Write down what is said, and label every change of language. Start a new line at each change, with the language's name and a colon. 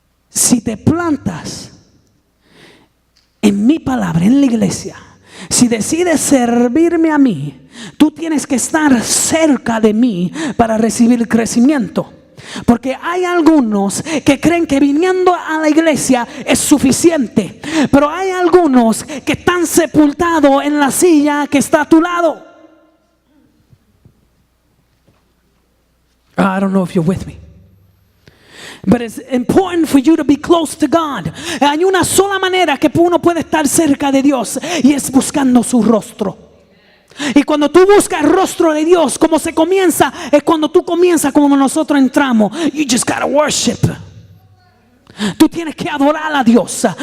Spanish: Si te plantas en mi palabra, en la iglesia, si decides servirme a mí, tú tienes que estar cerca de mí para recibir crecimiento. Porque hay algunos que creen que viniendo a la iglesia es suficiente, pero hay algunos que están sepultados en la silla que está a tu lado.
English: I don't know if you're with me. But it's important for you to be close to God.
Spanish: Hay una sola manera que uno puede estar cerca de Dios, y es buscando su rostro. Y cuando tú buscas el rostro de Dios, como se comienza, es cuando tú comienzas como nosotros entramos.
English: You just gotta worship.
Spanish: Tú tienes que adorar a Dios.